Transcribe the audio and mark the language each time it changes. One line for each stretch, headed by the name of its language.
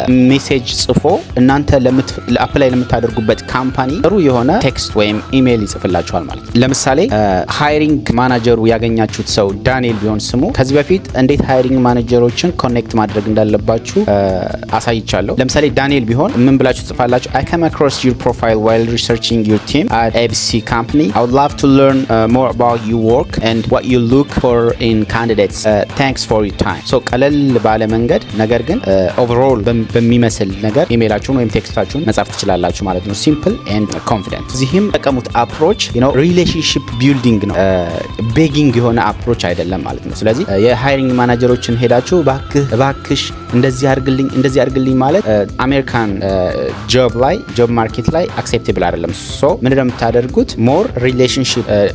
Amharic: ሜሴጅ ጽፎ እናንተ አፕላይ ለምታደርጉበት ካምፓኒ ጥሩ የሆነ ቴክስት ወይም ኢሜይል ይጽፍላችኋል ማለት። ለምሳሌ ሃይሪንግ ማናጀሩ ያገኛችሁት ሰው ዳንኤል ቢሆን ስሙ ከዚህ በፊት እንዴት ሃይሪንግ ማኔጀሮችን ኮኔክት ማድረግ እንዳለባችሁ አሳይቻለሁ። ለምሳሌ ዳንኤል ቢሆን ምን ብላችሁ ጽፋላችሁ?
English: I came across your profile while researching your team at ABC company. I would love to learn more about your work and what you look for in candidates. Thanks for your time.
Amharic: So ቀለል ባለ መንገድ ነገር ግን ኦቨርኦል በሚመስል ነገር ኢሜይላችሁን ወይም ቴክስታችሁን መጻፍ ትችላላችሁ ማለት ነው።
English: ሲምፕል ኤንድ ኮንፊደንት።
Amharic: እዚህም ተጠቀሙት አፕሮች ሪሌሽንሺፕ ቢልዲንግ ነው፣ ቤጊንግ የሆነ አፕሮች አይደለም ማለት ነው። ስለዚህ የሃይሪንግ ማናጀሮችን ሄዳችሁ እባክሽ እንደዚህ አድርግልኝ ማለት አሜሪካን ጆብ ማርኬት ላይ አክሴፕቴብል አይደለም። ሶ ምን እንደምታደርጉት
English: ሞር ሪሌሽንሺፕ